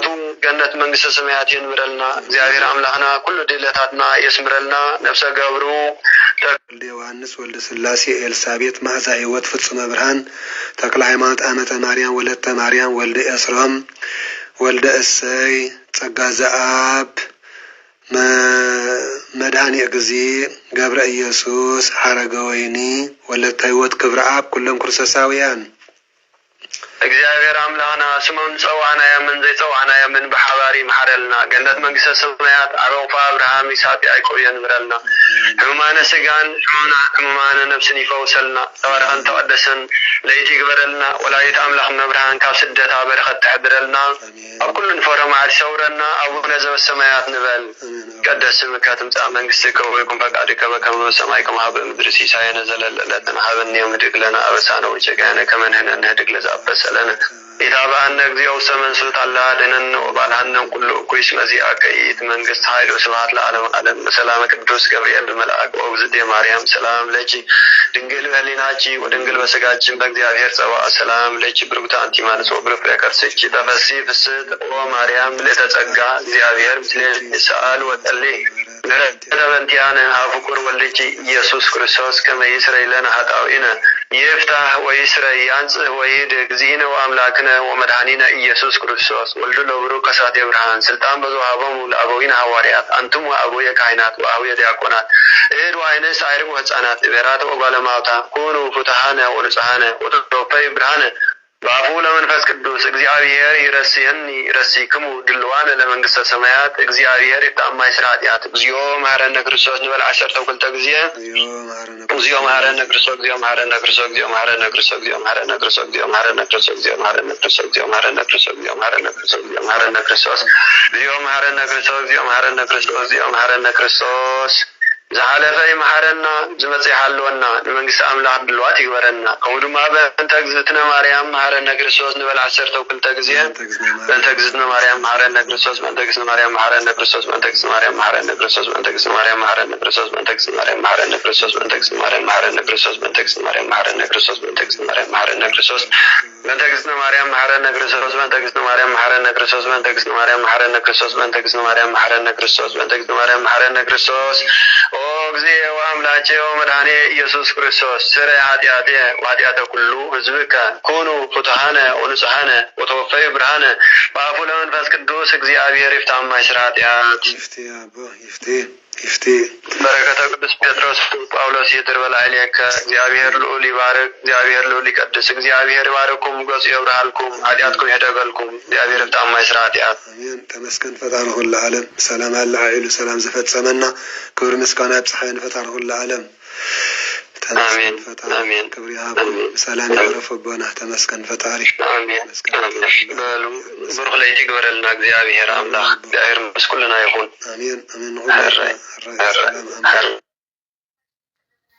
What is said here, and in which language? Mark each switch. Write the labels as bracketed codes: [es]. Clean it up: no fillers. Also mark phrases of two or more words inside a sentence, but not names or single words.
[ti] ገነት መንግስተ ሰማያት የንብረልና። እግዚአብሔር አምላኽና ኩሉ ድለታትና የስምረልና። ነፍሰ ገብሩ ወልደ ዮሐንስ ወልደ ስላሴ ኤልሳቤጥ ማዕዛ ሕይወት ፍጹመ ብርሃን ተክለ ሃይማኖት አመተ ማርያም ወለተ ማርያም ወልደ ኤስሮም ወልደ እሰይ ጸጋ ዘአብ መድኃኔ እግዚእ ገብረ ኢየሱስ ሐረገ ወይኒ ወለተ ሕይወት ክብረ አብ ኩሎም ክርስቶሳውያን እግዚአብሔር አምላኽና ስሞም ፀዋዕና የምን ዘይፀዋዕና የምን ብሓባሪ መሓረልና። ገነት መንግስተ ሰማያት ዓበቕፋ አብርሃም ይስሐቅ ያዕቆብ የንብረልና። ሕሙማነ ስጋን ሕሙማነ ነፍስን ይፈውሰልና። ተባረኸን ተቀደሰን ለይቲ ይግበረልና። ወላዲት አምላኽ መብርሃን ካብ ስደታ በረኸት ትሕድረልና። ኣብ ኩሉ ንፈሮ መዓልቲ ሰውረና። [gez] አቡነ ዘበሰማያት [ti] ንበል [gez] ቀደስ ስምከ ትምጻእ መንግስትከ ወይኩን ፈቃድከ በከመ በሰማይ ከማሁ በምድሪ ሲሳየነ ዘለለ ዕለትነ ሀበነ ዮም ህድግ ለነ አበሳነ ወጌጋየነ ከመ ንሕነኒ ንህድግ ለዘአበሰ ለነ ኢታብአነ እግዚኦ ውስተ መንሱት አላ አድኅነነ ወባልሐነ ኩሉ እኩይ መዚአከ ይእቲ መንግስት ኃይል ወስብሐት ለዓለመ ዓለም። በሰላመ ቅዱስ ገብርኤል መልአክ ወእግዝእትየ ማርያም ሰላም ለኪ ድንግል በህሊናኪ ወድንግል በስጋኪ በእግዚአብሔር ጸባአ ሰላም ለኪ ብርክት አንቲ እምአንስት ወብሩክ ፍሬ ከርሥኪ ተፈሥሒ ፍስሕት ኦ ማርያም ምልዕተ ጸጋ እግዚአብሔር ምስሌኪ ይስአል ወጸልይ በእንቲአነ ኀብ ፍቁር ወልድኪ ኢየሱስ ክርስቶስ ከመ ይስረይ ለነ ኃጣውኢነ ይፍታሕ ወይስረይ ያንጽሕ ወይህድግ እግዚእነ ወአምላክነ ወመድኃኒነ ኢየሱስ ክርስቶስ ወልዱ ለብሩክ ከሳቴ ብርሃን ስልጣን በዘወሃቦሙ ለአበዊነ ሐዋርያት አንትሙ አበውየ ካህናት ወአበውየ ዲያቆናት እድ ወአንስት አዕርጉ ሕፃናት እቤራት ወጓለ እማውታ ኩኑ ፍቱሐነ ወንጹሐነ ወተወፈዩ ብርሃነ በአፉ ለመንፈስ ቅዱስ እግዚአብሔር ይረስየኒ ይረሲክሙ ድልዋነ ለመንግስተ ሰማያት እግዚአብሔር ይፍታማይ ስራ ኃጢአት እግዚኦ መሐረነ ክርስቶስ ንበል 12 ጊዜ እግዚኦ መሐረነ ክርስቶስ እግዚኦ መሐረነ ክርስቶስ እግዚኦ መሐረነ ክርስቶስ እግዚኦ መሐረነ ክርስቶስ እግዚኦ መሐረነ ክርስቶስ እግዚኦ መሐረነ ክርስቶስ እግዚኦ መሐረነ ክርስቶስ እግዚኦ መሐረነ ክርስቶስ እግዚኦ መሐረነ ክርስቶስ እግዚኦ መሐረነ ክርስቶስ እግዚኦ መሐረነ ክርስቶስ እግዚኦ መሐረነ ክርስቶስ ዝሓለፈ [ti] ይመሓረና ዝመጽእ ይሓልወና ንመንግስቲ አምላኽ ድልዋት ይግበረና። ከምኡ ድማ [gez] በእንተ እግዝእትነ ማርያም መሐረነ ክርስቶስ ንበል 12 ጊዜ በእንተ እግዝእትነ ማርያም መሐረነ ክርስቶስ በእንተ እግዝእትነ ማርያም መሐረነ ክርስቶስ በእንተ እግዝእትነ ማርያም መሐረነ ክርስቶስ በእንተ እግዝእትነ ማርያም መሐረነ ክርስቶስ በእንተ እግዝእትነ ማርያም መሐረነ ክርስቶስ በእንተ እግዝእትነ ማርያም መሐረነ ክርስቶስ በእንተ እግዝእትነ ማርያም መሐረነ ክርስቶስ በእንተ እግዝእትነ ማርያም መሐረነ ክርስቶስ በእንተ እግዝእትነ ማርያም መሐረነ ክርስቶስ በእንተ እግዝእትነ ማርያም መሐረነ ክርስቶስ በእንተ እግዝእትነ ማርያም መሐረነ ክርስቶስ በእንተ እግዝእትነ ማርያም መሐረነ ክርስቶስ በእንተ እግዝእትነ ማርያም መሐረነ ክርስቶስ ኦ እግዚእ ወአምላኬ ወመድኃኔ ኢየሱስ ክርስቶስ ስረይ ኃጢአቴ ወኃጢአተ ኩሉ ሕዝብከ ኩኑ ፍቱሐነ ወንጹሐነ ወተወፈዩ ብርሃነ በአፉ ለመንፈስ ቅዱስ እግዚአብሔር ይፍታማይ ስራ ኃጢአት ይፍቴ በረከተ ቅዱስ ጴጥሮስ ጳውሎስ ይድር በላዕሌከ እግዚአብሔር ልዑል ይባርክ እግዚአብሔር ልዑል ይቀድስ እግዚአብሔር ይባርኩም ገጹ ይብርሃልኩም ኃጢአትኩም ይህደገልኩም እግዚአብሔር ይፍታማይ ስራ ኃጢአት አሜን። [am] ተመስገን ፈጣሪ ሁሉ ዓለም ሰላም አለ ኃይሉ ሰላም ዘፈጸመና ክብር ምስጋና ይብጽሐ ፈጣሪ ሁሉ ዓለም አሜን አሜን። ክብር ያብ ሰላም ያረፈበና ተመስገን ፈጣሪ አሜን አሜን። በሉ [ti] ብሩክ ለይቲ ይግበረልና [am] እግዚአብሔር አምላክ እግዚአብሔር መስኩልና ይሁን አሜን አሜን። ሁሉ